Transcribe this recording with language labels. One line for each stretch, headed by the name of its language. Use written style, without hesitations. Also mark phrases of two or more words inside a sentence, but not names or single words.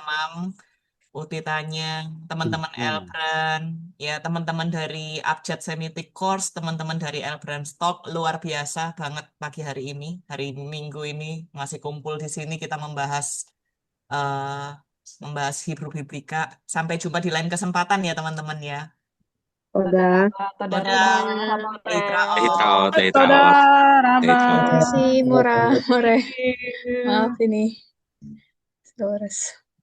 Indonesian: Hamam, Uti Tanya, teman-teman Elbran, ya teman-teman dari Abjad Semitic Course, teman-teman dari Elbran Stock, luar biasa banget pagi hari ini, hari Minggu ini masih kumpul di sini kita membahas
English: Hebrew Biblika.
Indonesian: Sampai jumpa di lain kesempatan ya teman-teman ya. Toda. Toda Udah,
Hebrew: Raba, More.
Indonesian: Leitraot, Toda leitraot, Raba. Terima leitraot. kasih, Mora. More.
English: Thank you.
Indonesian: Maaf ini. Dolores.